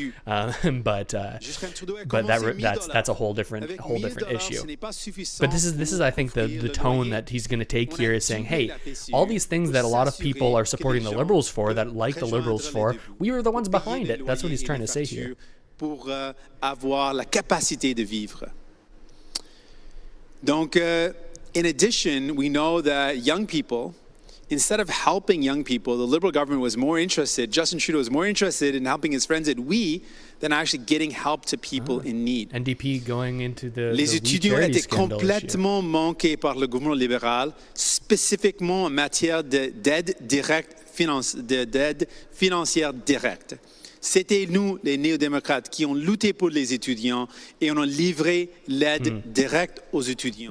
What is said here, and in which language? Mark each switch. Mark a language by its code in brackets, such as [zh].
[en] But that's a whole different issue. But this is I think the tone that he's going to take here is saying, hey, all these things that a lot of people are supporting the Liberals for, that like the Liberals for, we were the ones behind it. That's what he's trying to say here. [fr] Pour avoir la capacité de vivre. [en] Donc, in addition, we know that young people, instead of helping young people, the Liberal government was more interested, Justin Trudeau was more interested in helping his friends at WE than actually getting help to people in need. NDP going into [fr] Les étudiants étaient complètement manqués par le gouvernement libéral, spécifiquement en matière d'aide financière directe. C'était nous, les néo-démocrates, qui ont lutté pour les étudiants et on a livré l'aide directe aux étudiants.